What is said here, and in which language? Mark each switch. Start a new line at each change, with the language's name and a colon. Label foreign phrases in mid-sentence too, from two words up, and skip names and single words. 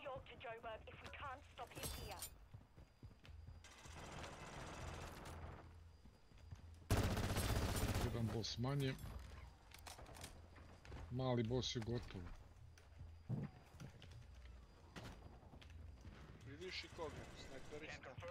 English: to Joburg if we can't stop him here.
Serbian: Jedan boss manje. Mali boss je gotov. Vidiš i koga? Snajperista.